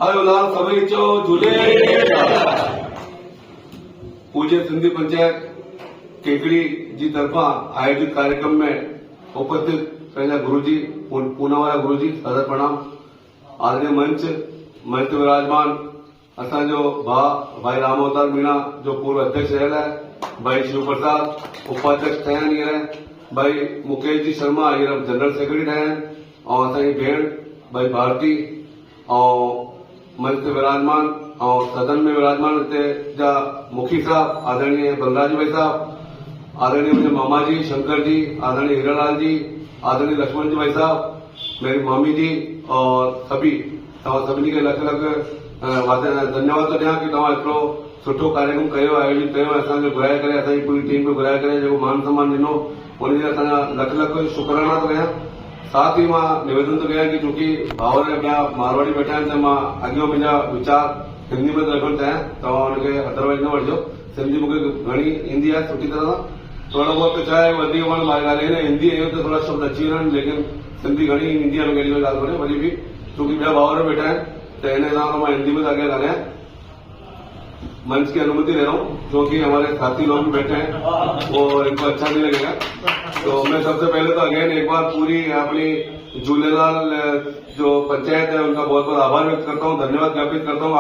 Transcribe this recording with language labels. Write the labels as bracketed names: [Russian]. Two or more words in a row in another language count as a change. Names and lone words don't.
[Sindhi] पूज्य सिंधी पंचायत केकड़ी जी तरफा आयोजित कार्यक्रम में उपस्थित पहला गुरुजी, पूनावाला गुरुजी, सदर प्रणाम। आदरणीय मंच विराजमान असांजो भाई राम अवतार मीणा जो पूर्व अध्यक्ष रहा है, भाई शिव प्रसाद उपाध्यक्ष थे, भाई मुकेश जी शर्मा ये जनरल सेक्रेटरी थे, और असांजी भेण भाई भारती, और मंच ते विराजमान और सदन में विराजमान हिते जा मुखी साहब आदरणीय बलराज भाई साहब, आदरणीय मुझे मामा जी शंकर जी, आदरणीय हीरालाल जी, आदरणीय लक्ष्मण जी भाई साहब, मेरी मामी जी, और [Hindi] सभी के [Sindhi] लख धन्यवाद तो ॾियां कि तव्हां एतिरो सुठो कार्यक्रम कयो, आयोजित कयो, असांखे घुराए करे, असांजी पूरी टीम खे घुराए करे जेको मान सम्मान ॾिनो, उनजे असांजा लख लख शुकराना थो कयां। साथ ही मां निवेदन थो कयां कि चूंकि भाउर ॿिया मारवाड़ी वेठा आहिनि, त मां अॻियो मुंहिंजा वीचार हिंदी में रखणु चाहियां, तव्हां हुनखे अदरवाइज न वठिजो। सिंधी मूंखे घणी ईंदी आहे सुठी तरह सां, थोरो बहुत चाहे वधीक माण्हू ॻाल्हाईंदा हिंदी आहियूं त थोरा शब्द अची वञनि, लेकिन सिंधी घणी ईंदी आहे, मूंखे अहिड़ी ॻाल्हि कोन्हे। वरी बि चूंकि ॿिया भाउर वेठा आहिनि [Hindi] तो इन हिसाब से मैं हिंदी में आगे [Sindhi] ॻाल्हायां। [Hindi] मंच की अनुमति ले रहा हूँ क्योंकि हमारे साथी लोग भी बैठे हैं और इनको अच्छा नहीं लगेगा। तो मैं सबसे पहले तो अगेन एक बार पूरी अपनी झूलेलाल जो पंचायत है उनका बहुत बहुत आभार व्यक्त करता हूँ, धन्यवाद ज्ञापित करता हूँ।